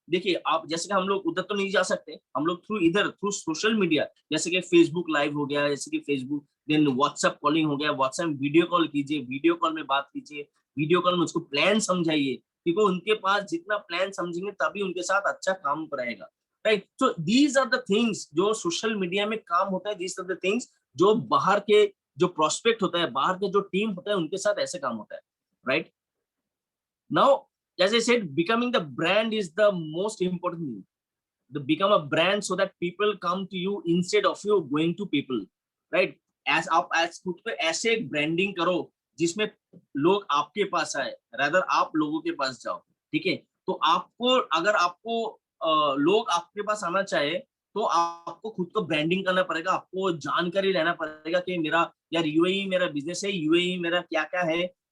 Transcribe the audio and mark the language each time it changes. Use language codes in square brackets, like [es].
[hi] देखिए आप, जैसे कि हम लोग उधर तो नहीं जा सकते, हम लोग थ्रू सोशल मीडिया, जैसे कि फेसबुक लाइव हो गया, जैसे कि फेसबुक, देन व्हाट्सएप कॉलिंग हो गया, व्हाट्सएप वीडियो कॉल कीजिए, वीडियो कॉल में बात कीजिए, वीडियो कॉल में उसको प्लान समझाइए, क्योंकि उनके पास जितना प्लान समझेंगे तभी उनके साथ अच्छा काम रहेगा, right. [en] so these are the things [hi] जो सोशल मीडिया में काम होता है, [en] these are the things [hi] जो बाहर के जो प्रोस्पेक्ट होता है, बाहर के जो टीम होता है, उनके साथ ऐसे काम होता है, right. [en] Now, as I said, becoming the brand is the most important thing. To become a brand so that people come to you instead of you going to people, right? [hi] As आप खुद पे ऐसे एक branding करो जिसमें लोग आपके पास आए, रादर आप लोगों के पास जाओ, ठीक है। तो आपको, अगर आपको लोग आपके पास आना चाहे, तो आपको खुद को ब्रांडिंग करना पड़ेगा, आपको जानकारी लेना पड़ेगा कि मेरा यार यूएई मेरा बिजनेस है, यूएई मेरा क्या क्या है,